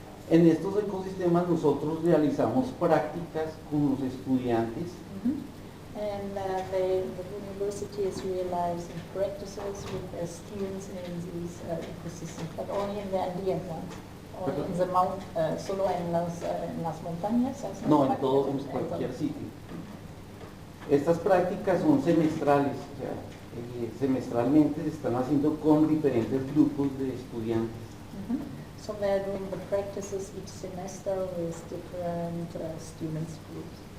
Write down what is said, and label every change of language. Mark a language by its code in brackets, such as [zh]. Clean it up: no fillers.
[es] En estos ecosistemas nosotros realizamos prácticas con los estudiantes. [en] And the university is realizing practices with their students in these ecosystems, but only in the Andean ones. [es] Only in the solo en las montañas. No, en todo, en cualquier sitio. Estas prácticas son semestrales, o sea, semestralmente se están haciendo con diferentes grupos de estudiantes. [en] So they're doing the practices each semester with different students groups.